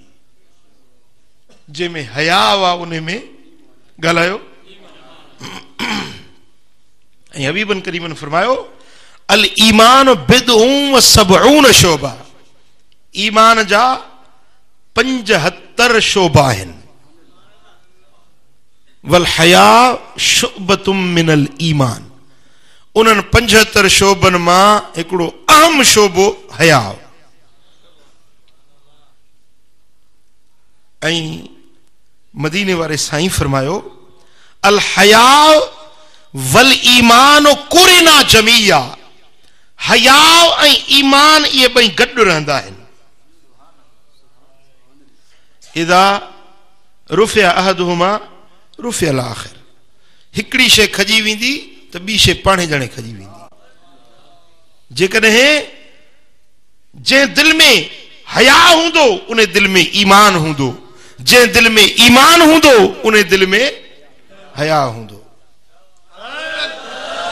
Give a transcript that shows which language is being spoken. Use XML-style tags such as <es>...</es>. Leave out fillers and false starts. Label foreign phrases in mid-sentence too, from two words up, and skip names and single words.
<sd>जंहिंमें हया हुआ उन में ॻाल्हायो। ऐं हबीबन करीमन फरमायो,</sd> <ar>الإيمان بضع وسبعون شعبة,</ar> <sd>ईमान जा 75 शोबा आहिनि।</sd> <ar>والحياء شعبة من الإيمان,</ar> <sd>उन्हनि 75 शोबनि मां हिकिड़ो अहम शोबो हया। ऐं मदीने वारे साईं फरमायो,</sd> <ar>الحياء والإيمان قرنا جميعا,</ar> <sd>हया ऐं ईमान इहे ॿई गॾु रहंदा आहिनि।</sd> <ar>إذا رفع أحدهما رفع الآخر,</ar> <sd>हिकिड़ी शइ खजी वेंदी त ॿी शइ पाणे ॼणे खजी वेंदी। जेकॾहिं जंहिं दिलि में हया हूंदो उन दिलि में ईमान हूंदो, जंहिं दिलि में ईमान हूंदो उन दिलि में हया हूंदो।</sd>